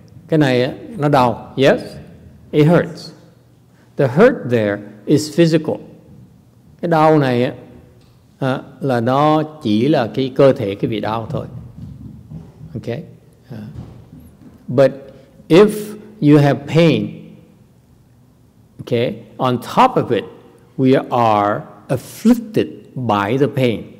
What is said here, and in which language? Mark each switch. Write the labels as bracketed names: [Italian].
[Vietnamese] Cái này nó đau, [English] yes, it hurts. The hurt there is physical. [Vietnamese] Cái đau này là nó chỉ là cái cơ thể cái vị đau thôi. [English] Okay, but if you have pain, okay, on top of it, we are afflicted by the pain.